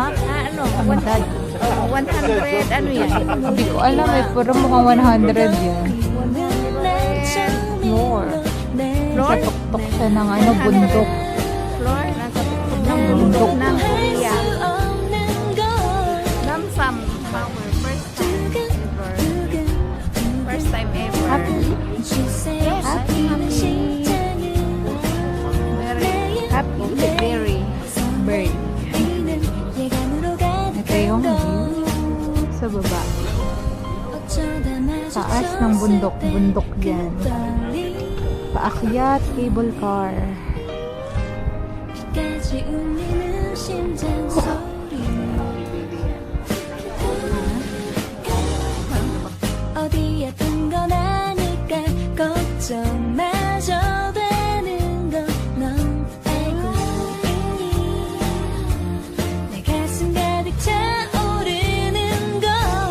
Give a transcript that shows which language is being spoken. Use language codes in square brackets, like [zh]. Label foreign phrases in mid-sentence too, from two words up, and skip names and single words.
[tl] Ano? 100, ano yan? Hindi ko alam eh. Pero mukhang 100 yan. Floor. Sa tuktok siya ng ano, bundok. Floor? Nasa tuktok ng bundok ng Korea. [en] Namsam Tower. First time ever. Happy. Very. Bird. [tl] Ito yung view sa baba. Taas ng bundok. Bundok dyan. Paakyat, [en] cable car. [ko] 어디에 둔 건 아니까 걱정 마셔 되는 건 넌 알고 있니 내 가슴 가득 차오르는 건